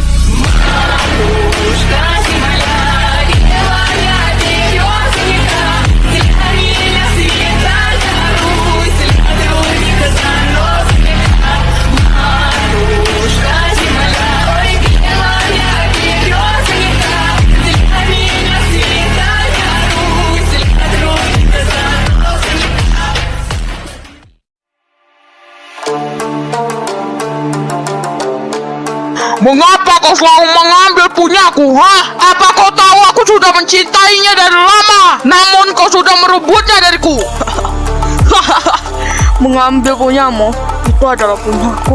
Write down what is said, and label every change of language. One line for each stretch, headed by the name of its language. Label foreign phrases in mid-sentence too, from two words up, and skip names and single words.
Russian: Матушка земля, белая березонька, для меня света Русь, для других заносика. Матушка земля, ой, белая березонька, для меня света Русь, для других заносика.
Indonesian: Mengapa kau selalu mengambil punyaku, ha? Apa kau tahu aku sudah mencintainya dari lama, namun kau sudah merebutnya dariku? Mengambil punyamu, itu adalah punyaku.